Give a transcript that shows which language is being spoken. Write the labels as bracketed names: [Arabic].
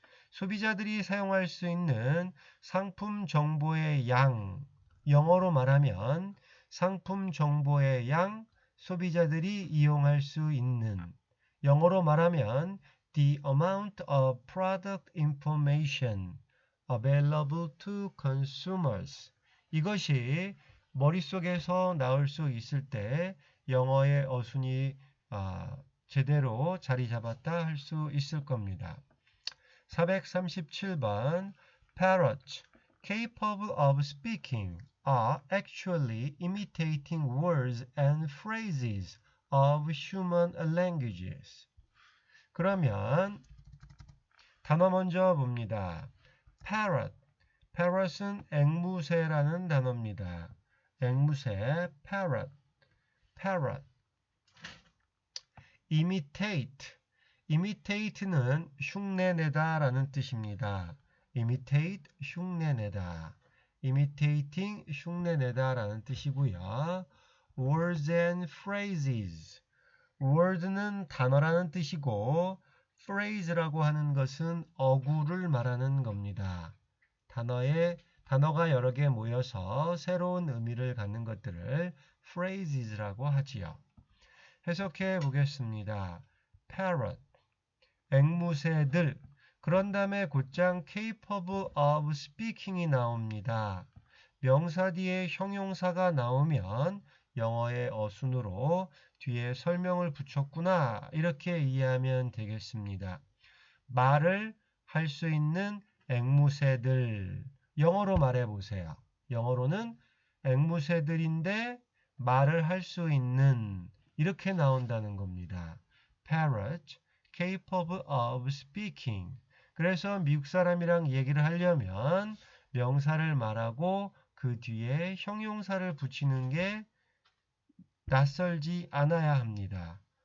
[Korean] 소비자들이 사용할 수 있는 상품 정보의 양, 영어로 말하면 상품 정보의 양, 소비자들이 이용할 수 있는, 영어로 말하면 [English] the amount of product information available to consumers, [Korean] 이것이 머릿속에서 나올 수 있을 때 영어의 어순이 제대로 자리 잡았다 할 수 있을 겁니다. [English] 437번 Parrots capable of speaking are actually imitating words and phrases of human languages. [Korean] 그러면 단어 먼저 봅니다. Parrot, parrot은 앵무새라는 단어입니다. 앵무새, parrot, parrot. imitate, imitate는 흉내내다 라는 뜻입니다. imitate, 흉내내다. imitating, 흉내내다 라는 뜻이고요. words and phrases, word는 단어라는 뜻이고 phrase라고 하는 것은 어구를 말하는 겁니다. 단어가 여러 개 모여서 새로운 의미를 갖는 것들을 phrases라고 하지요. 해석해 보겠습니다. parrot, 앵무새들. 그런 다음에 곧장 [English] capable of speaking [Korean] 이 나옵니다. 명사 뒤에 형용사가 나오면 영어의 어순으로 뒤에 설명을 붙였구나 이렇게 이해하면 되겠습니다. 말을 할 수 있는 앵무새들. 영어로 말해보세요. 영어로는 앵무새들인데 말을 할 수 있는 이렇게 나온다는 겁니다. [English] Parrot, capable of speaking. [Korean] 그래서 미국 사람이랑 얘기를 하려면 명사를 말하고 그 뒤에 형용사를 붙이는 게 낯설지 않아야 합니다.